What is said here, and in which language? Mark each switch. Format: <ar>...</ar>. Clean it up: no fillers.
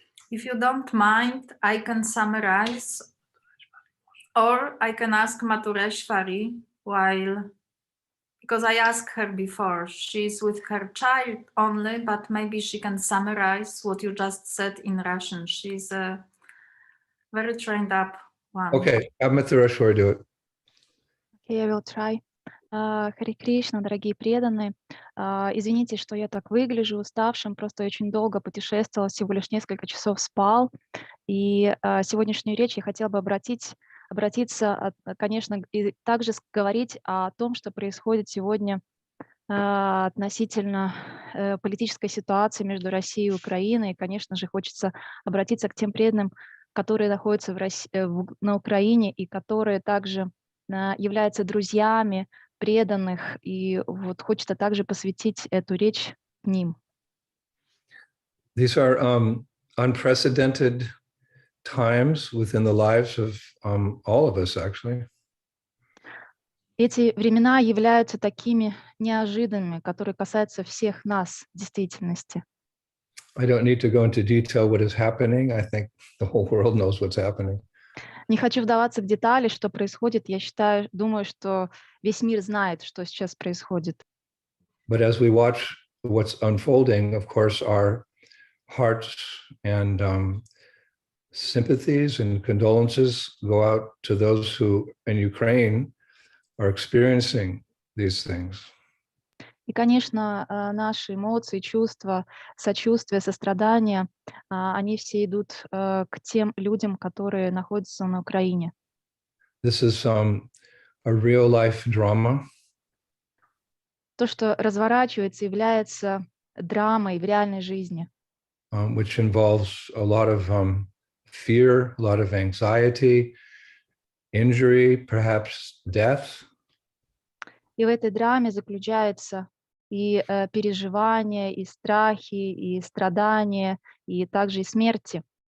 <en>If you don't mind, I can summarize, or I can ask Matureshwari because I asked her before. She's with her child only, but maybe she can summarize what you just said in Russian. She's a very trained up one. Okay, have Matureshwari do it. Okay, I will try.</en> <ru>Харе Кришна, дорогие преданные. Извините, что я так выгляжу уставшим, просто очень долго путешествовала, всего лишь несколько часов спал. И сегодняшнюю речь я хотела бы обратиться, конечно, и также говорить о том, что происходит сегодня относительно политической ситуации между Россией и Украиной. И, конечно же, хочется обратиться к тем преданным, которые находятся на Украине и которые также являются друзьями преданных. И вот хочется также посвятить эту речь ним.</ru> <en>These are unprecedented times within the lives of all of us, actually.</en> <ru>Эти времена являются такими неожиданными, которые касаются всех нас в действительности.</ru> <en>I don't need to go into detail what is happening. I think the whole world knows what's happening.</en> <ru>Не хочу вдаваться в детали, что происходит. Я думаю, что весь мир знает, что сейчас происходит.</ru> <en>But as we watch what's unfolding, of course, our hearts and sympathies and condolences go out to those who in Ukraine are experiencing these things.</en> <ru>И, конечно, наши эмоции, чувства, сочувствие, сострадание, они все идут к тем людям, которые находятся на Украине.</ru> <en>This is a real life drama.</en> <ru>То, что разворачивается, является драмой в реальной жизни.</ru> <en>Which involves a lot of fear, a lot of anxiety, injury, perhaps death.</en> <ru>И в этой драме заключается и переживания, и страхи, и страдания, и также и смерти.</ru>